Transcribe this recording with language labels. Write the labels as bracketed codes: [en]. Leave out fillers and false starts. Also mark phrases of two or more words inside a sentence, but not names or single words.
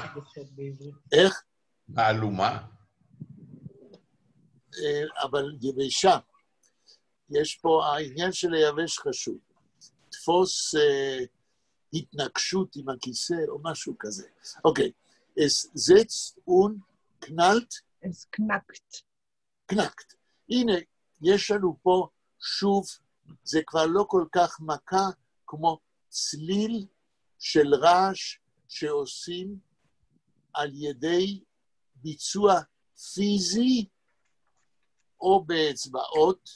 [he] איך? מהלומה. אבל יבשה. יש פה, העניין של היבש חשוב. תפוס התנגשות עם הכיסא או משהו כזה. אוקיי, [de] Es setzt und knallt. Es knackt. knackt. [he] הנה, יש לנו פה שוב, זה כבר לא כל כך מכה, כמו צליל של רעש שעושים על ידי ביצוע פיזי או באצבעות.